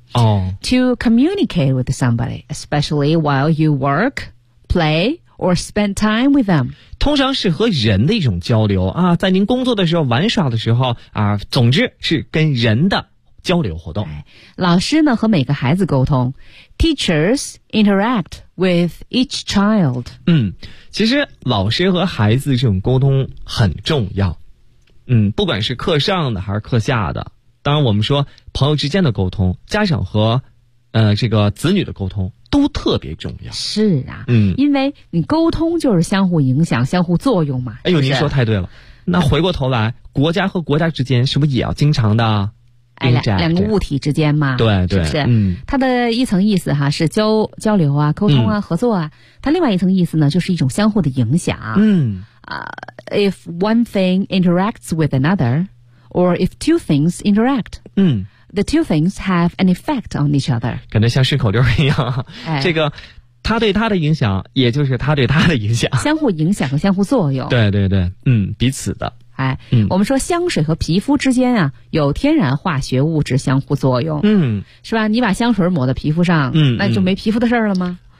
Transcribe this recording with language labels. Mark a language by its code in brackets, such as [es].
[en] To communicate with somebody, especially while you work, play, or spend time with them. [zh] 通常是和人的一种交流啊，在您工作的时候、玩耍的时候啊，总之是跟人的交流活动。老师呢，和每个孩子沟通。 [en] Teachers interact with each child. [zh] 其实老师和孩子这种沟通很重要。不管是课上的还是课下的。当然我们说朋友之间的沟通，家长和这个子女的沟通都特别重要。是啊，因为你沟通就是相互影响、相互作用嘛。哎呦，您说太对了。那回过头来，国家和国家之间是不是也要经常的两个物体之间嘛？对对，是不是？它的一层意思哈是交流啊、沟通啊、合作啊。它另外一层意思呢，就是一种相互的影响。 [en] If one thing interacts with another,Or if two things interact, the two things have an effect on each other. [zh] 感觉像顺口溜一样，哎，这个他对他的影响，也就是他对他的影响，相互影响和相互作用。对对对，彼此的。哎，我们说香水和皮肤之间啊，有天然化学物质相互作用。嗯，是吧？你把香水抹在皮肤上，那就没皮肤的事儿了吗？